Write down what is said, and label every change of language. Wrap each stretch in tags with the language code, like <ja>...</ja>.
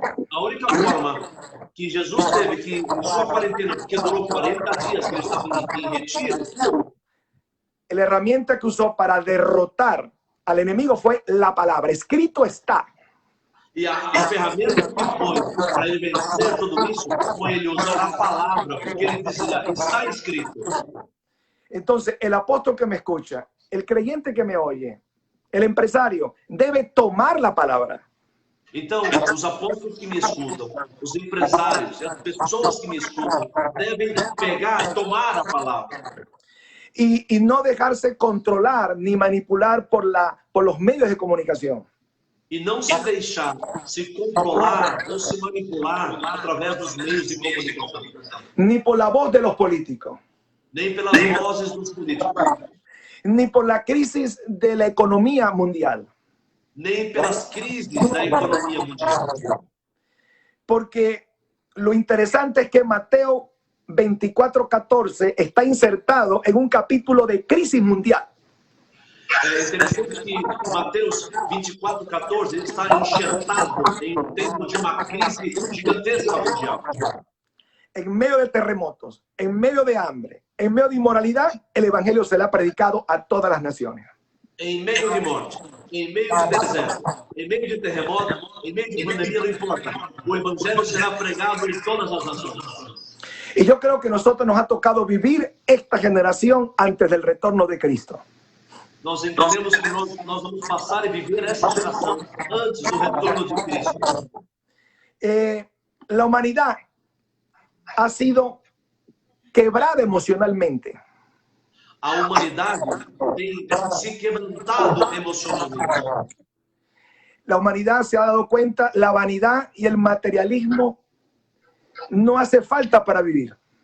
<pt>A única forma que Jesus teve que, em sua quarentena, porque durou 40 dias que ele estava em retiro,</pt> <es>la herramienta que usó para derrotar al enemigo fue la palabra. Escrito está.</es> <pt>E a ferramenta que foi para ele vencer tudo isso foi ele usar a palavra, porque ele dizia, está escrito.</pt> <es>Entonces, el apóstol que me escucha, el creyente que me oye, el empresario, debe tomar la palabra.</es> <pt>Então, os apóstolos que me escutam, os empresários, as pessoas que me escutam, devem pegar, tomar a palavra.</pt> <es>Y no dejarse controlar ni manipular por los medios de comunicación.</es> <pt>E não se deixar se controlar ou se manipular através dos meios de comunicação.</pt> <es>Ni por la voz de los políticos.</es> <pt>Nem pelas vozes dos políticos.</pt> <es>Ni por la crisis de la economía mundial.</es> <pt>Nem pelas crises da economia mundial.</pt> <es>Porque lo interesante es que Mateo 24:14 está insertado en un capítulo de crisis mundial.</es> <pt>É interessante que Mateus 24:14 está enxertado em um tempo de uma crise gigantesca mundial.</pt> <es>En medio de terremotos, en medio de hambre, en medio de inmoralidad, el evangelio se le ha predicado a todas las naciones.</es> <pt>Em meio de morte, em meio de deserto, em meio de terremoto, em meio de pandemia, não importa. O evangelho será pregado em todas as nações.</pt> <es>Y yo creo que a nosotros nos ha tocado vivir esta generación antes del retorno de Cristo.</es> <pt>Nós entendemos que nós vamos passar e viver essa geração antes do retorno de Cristo.</pt> <es>La humanidad ha sido quebrada emocionalmente.</es> <pt>A humanidade tem se quebrantado emocionalmente.</pt> <es>La humanidad se ha dado cuenta, la vanidad y el materialismo no hace falta para vivir.</es>